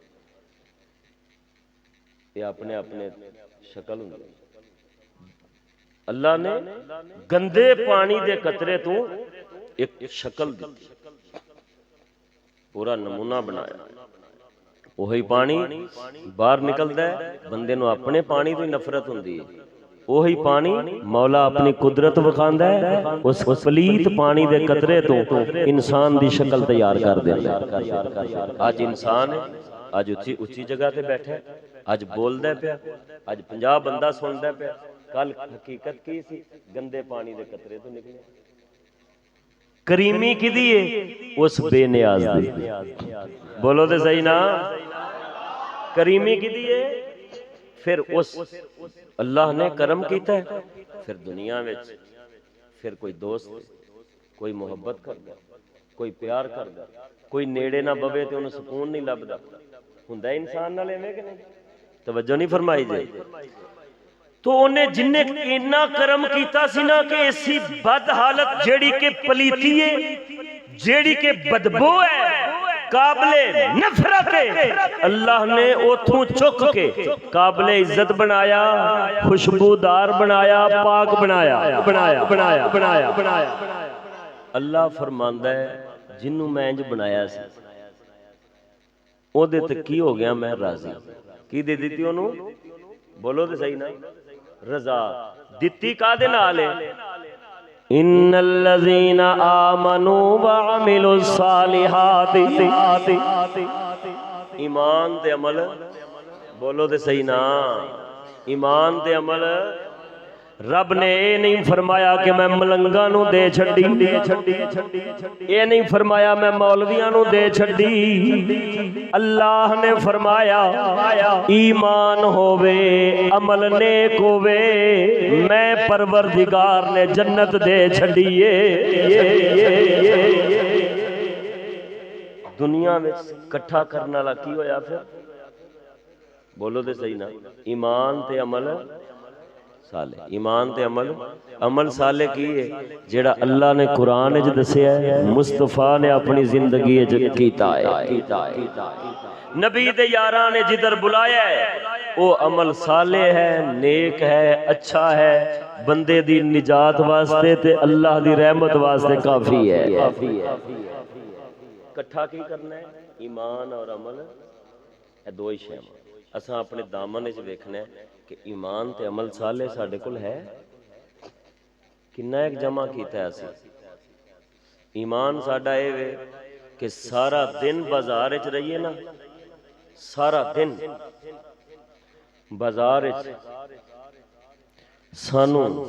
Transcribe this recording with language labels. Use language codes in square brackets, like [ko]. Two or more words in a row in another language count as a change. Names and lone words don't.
[pa] یہ اپنے اپنے شکل ہوندے اللہ نے گندے پانی دے قطرے تو ایک شکل دی پورا نمونہ بنایا وہی پانی باہر نکلدا ہے بندے نو اپنے پانی تو نفرت ہوندی ہے وہی پانی مولا اپنی قدرت وکھاندا ہے اس پلیت پانی دے قطرے تو انسان دی شکل تیار کر دیندا ہے اج انسان ہے اج اچھی جگہ تے بیٹھا ہے اج بولدا ہے پیا اج 50 بندہ سندا ہے پیا کل حقیقت کی سی گندے پانی دے قطرے تو نکلے کریمی کدی ہے اس بے نیاز دی بولو تے صحیح نا کریمی کدی ہے پھر اس اللہ نے کرم کیتا ہے پھر دنیا وچ پھر کوئی دوست کوئی محبت کردا کوئی پیار کردا کوئی نیڑے نہ بوے تے انہوں سکون نہیں لبدا ہوندا انسان نال ایویں کہ نہیں توجہ نہیں فرمائی جی تو انہیں جن نے اتنا کرم کیتا سی نا کہ ایسی بد حالت جیڑی کے پلیتی ہے جیڑی کے بدبو ہے قابل نفرت ہے اللہ نے اوتھوں چک کے قابل عزت بنایا خوشبودار بنایا پاک بنایا بنایا بنایا بنایا بنایا اللہ فرماندا ہے جنوں میں انج بنایا سی او دے تے کی ہو گیا میں راضی کی دے دتی اونوں بولو تے صحیح نا رضا دتی کا دے نال ہے [ar] ان الذين آمنوا وعملوا الصالحات [pa] ایمان تے عمل بولو تے صحیح نا ایمان تے عمل رب نے اے نہیں فرمایا کہ میں ملنگاں نو دے چھڈی اے نہیں فرمایا میں مولویاں نو دے چھڈی اللہ نے فرمایا ایمان ہووے عمل نیک ہووے میں پروردگار نے جنت دے چھڈی دنیا وچ کٹھا کرن والا کی ہویا پھر بولو تے صحیح نا ایمان تے عمل صالح ایمان تے عمل صالح کی ہے جیڑا اللہ نے قرآن وچ دسیا ہے مصطفیٰ نے اپنی زندگی وچ کیتا ہے نبی دے یاراں نے جدھر بلایا ہے وہ عمل صالح ہے نیک ہے اچھا ہے بندے دی نجات واسطے تے اللہ دی رحمت واسطے کافی ہے کٹھا کی کرنا ہے ایمان اور عمل اے دو ہی شے اساں اپنے دامن وچ ویکھنا ہے کہ ایمان تے عمل صالح ساڈے کول ہے کنا ایک جمع کیتا ہے اسی ایمان ساڈا اے وے کہ سارا دن بازار وچ رہیے نا سارا دن بازار وچ سانوں